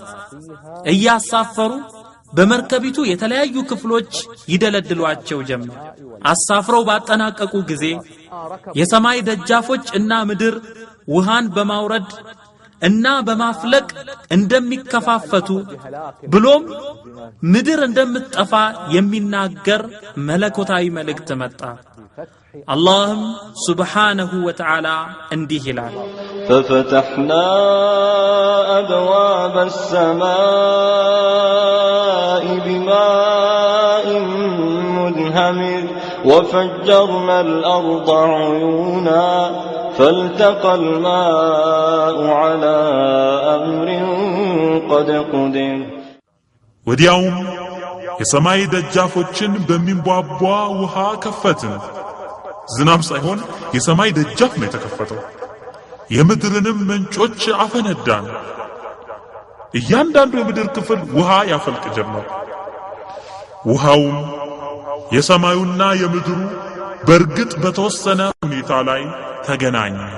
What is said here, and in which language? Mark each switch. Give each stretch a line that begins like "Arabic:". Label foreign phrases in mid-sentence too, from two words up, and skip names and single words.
Amharic: እያሳፈሩ በመርከቢቱ የተለያዩ ክፍሎች ይደለድሏቸው ጀመር አሳፍረው ባጠናቀቁ ጊዜ የሰማይ ደጃፎች እና ምድር ውሃን በማውረድ እና በማፍለቅ እንደሚከፋፈቱ ብሎም ምድር እንደምትጠፋ የሚናገር መለኮታዊ መልእክት መጣ
Arabic: اللهم سبحانه وتعالى
Amharic: እንዲህ ይላል
Arabic: ففتحنا أبواب السماء بماء منهمر وفجرنا الأرض عيونا فالتقى الماء على أمر قد قدر
Amharic: ወዲያውም የሰማይ ደጃፎችን በሚንቧቧ ውሃ ከፈትን ዝናብ ሳይሆን የሰማይ ደጃፍ ነው የተከፈተው የምድርንም ምንጮች አፈነዳን እያንዳንዱ የምድር ክፍል ውሃ ያፈልቅ ጀመር ውሃውም የሰማዩና የምድሩ በርግጥ በተወሰነ ሁኔታ ላይ ተገናኘ